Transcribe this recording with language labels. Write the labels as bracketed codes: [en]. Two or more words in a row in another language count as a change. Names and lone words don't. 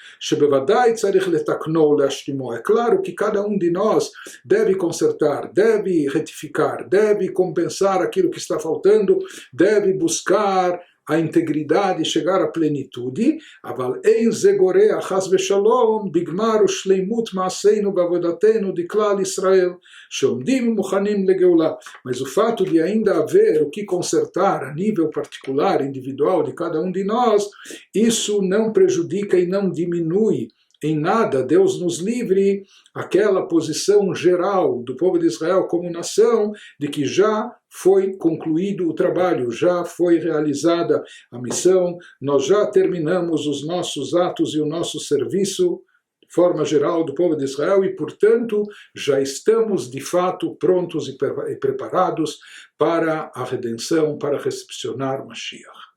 [pt] É claro que cada um de nós deve consertar, deve retificar, deve compensar aquilo que está faltando, deve buscar a integridade, chegar à plenitude, [he] אבל אין זה גורע חס ושלום בגמר ושלימות מעשינו בעבודתנו דכלל ישראל, שעומדים ומוכנים לגאולה. [pt] Mas o fato de ainda haver o que consertar a nível particular, individual de cada um de nós, isso não prejudica e não diminui em nada, Deus nos livre, aquela posição geral do povo de Israel como nação, de que já foi concluído o trabalho, já foi realizada a missão, nós já terminamos os nossos atos e o nosso serviço, de forma geral, do povo de Israel, e, portanto, já estamos, de fato, prontos e preparados para a redenção, para recepcionar Mashiach.